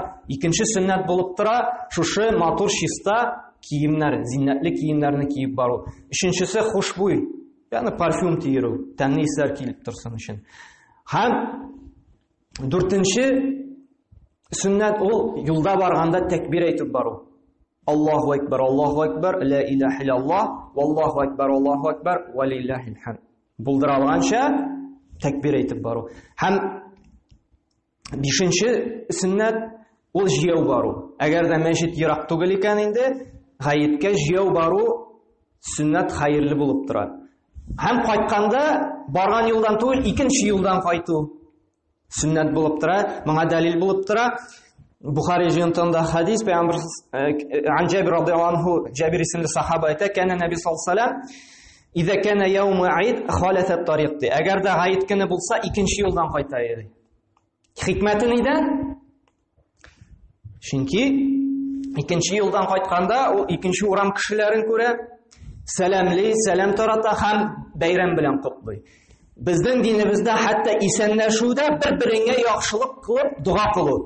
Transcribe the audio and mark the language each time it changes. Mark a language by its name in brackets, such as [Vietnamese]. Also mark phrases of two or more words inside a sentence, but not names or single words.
[Tatar] Икенче сөннәт булып тора, шушы матур чиста киемнәр, зиннәтле киемнәрне киеп бару. Өченчесе хушбуй, ягъни парфюм тиерү, тәмле исләр килеп торсын өчен. Һәм дүртенче сөннәт ул юлда барганда тәкбир әйтеп бару. [Arabic] الله أكبر، لا إله إلا الله، والله أكبر، ولله الحمد. [Tatar] Булдыра алганча тәкбир әйтеп бару. Һәм бишенче сөннәт ул җыяу бару. Әгәр дә мәчет ерак түгел икән инде, гаеткә җыяу бару сөннәт хәерле булып тора. Һәм кайтканда барган юлдан түгел, икенче юлдан кайту сөннәт булып тора. Моңа дәлил булып тора. Бухари җыентында хадис пәйгамбер Җабир [Arabic] رضي الله عنه, [Tatar] Җабир исемле сахаба әйтә, кәне Нәби [Arabic] صلى الله عليه وسلم «إذا كان يوم عيد خالف الطريق». [Tatar] Әгәр дә гаит көне булса, икенче юлдан кайта иде. Хикмәте нидә? Чөнки икенче юлдан кайтканда, ул икенче урам кешеләрен күрә, сәламлый, сәлам тарата һәм бәйрәм белән котлый. Безнең динебездә хәтта исәнләшүдә бер-береңә яхшылык кылып дуа кылу.